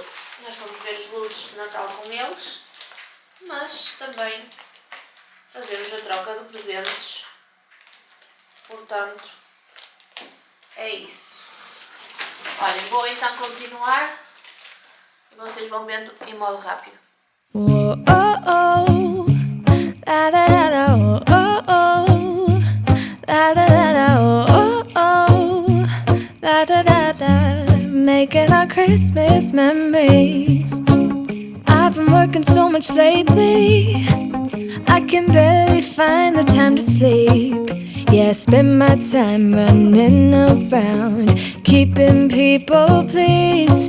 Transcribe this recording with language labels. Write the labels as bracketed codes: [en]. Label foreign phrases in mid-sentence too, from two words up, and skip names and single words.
[pt] Nós vamos ver as luzes de Natal com eles, mas também fazemos a troca de presentes. Portanto, é isso. Olhem, vou então continuar e vocês vão vendo em modo rápido. Whoa, oh, oh. La, da, da, da, oh, oh, oh. La, da, da, da, oh, oh, oh. La, da, da, da. [en] Making our Christmas memories. I've been working so much lately, I can barely find the time to sleep. Yeah, I spend my time running around, keeping people pleased.